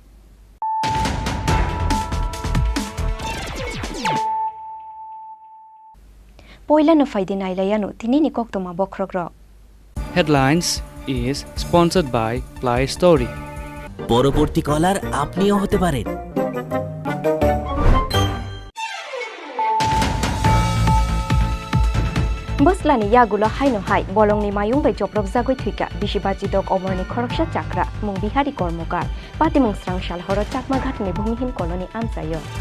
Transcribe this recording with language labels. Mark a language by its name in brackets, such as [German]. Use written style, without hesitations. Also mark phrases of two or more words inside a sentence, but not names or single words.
[Kok Borok] पयला न फाइदे नाइलायानु तिनिनि कक्तमा बख्रग्र [English] Headlines is sponsored by Play Story. [Bangla] পরবর্তী কলার আপনিও হতে পারেন। [Kok Borok] बसलानि यागुला हाइनो हाइ बलंनि मायुं बै जप्रब जागै थुइका बिसिबाजि दक अमरनि खरकसा चाक्रा मुं बिहारी कर्मकार पातिमुं स्रांसाल हर चाकमा घाटनि भूमिहीन कलनि आमसायो